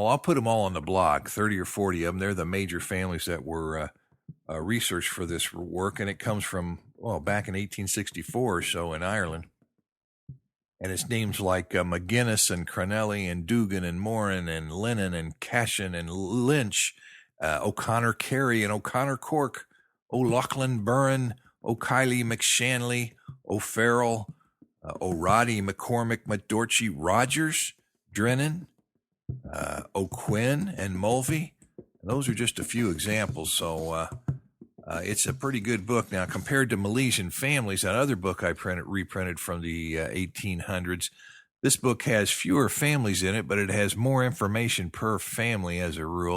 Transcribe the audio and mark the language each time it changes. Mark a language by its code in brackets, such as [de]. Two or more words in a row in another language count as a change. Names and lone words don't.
[en] I'll put them all on the blog, 30 or 40 of them. They're the major families that were researched for this work, and it comes from, back in 1864 or so in Ireland. And it's names like McGuinness and Cronelli and Dugan and Moran and Lennon and Cashin and Lynch, O'Connor Carey and O'Connor Cork, OLaughlin Burren, O'Kiley McShanley, O'Farrell, O'Roddy, McCormick, McDorchy, Rogers, Drennan, O'Quinn and Mulvey. Those are just a few examples. So it's a pretty good book. Now, compared to Milesian Families, that other book I reprinted from the 1800s, this book has fewer families in it, but it has more information per family as a rule.